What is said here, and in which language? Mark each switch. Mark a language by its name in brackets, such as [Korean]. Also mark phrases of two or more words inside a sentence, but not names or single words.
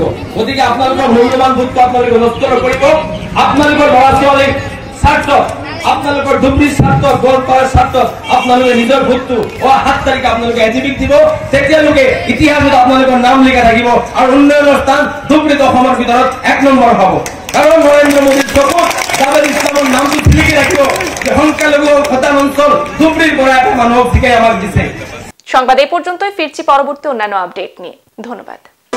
[Assamese] গতিকে আপোনালোকৰ মূল্যৱান ভোটটো আপোনালোকে নষ্ট নকৰিব। আপোনালোকৰ ল'ৰা ছোৱালীৰ স্বাৰ্থ, আপোনালোকৰ ধুবুৰীৰ স্বাৰ্থ, গোৱালপাৰাৰ স্বাৰ্থ আপোনালোকে নিজৰ ভোটটো 7 তাৰিখে আপোনালোকে এজিবিক দিব। তেতিয়ালৈকে ইতিহাসত আপোনালোকৰ নাম লিখা থাকিব আৰু উন্নয়নৰ স্থান ধুবুৰীত অসমৰ ভিতৰত 1 নম্বৰ হ'ব। কাৰণ নৰেন্দ্ৰ মোদীৰ চকুত জাভেদ ইছলামৰ নামটো জিলিকি ৰাখিব যে সংখ্যালঘু শতান অঞ্চল ধুবুৰীৰ পৰা এটা মানুহক ঠিকাই আমাক দিছে। [Bangla] সংবাদ এই পর্যন্তই, ফিরছি পরবর্তী অন্যান্য আপডেট নিয়ে। ধন্যবাদ।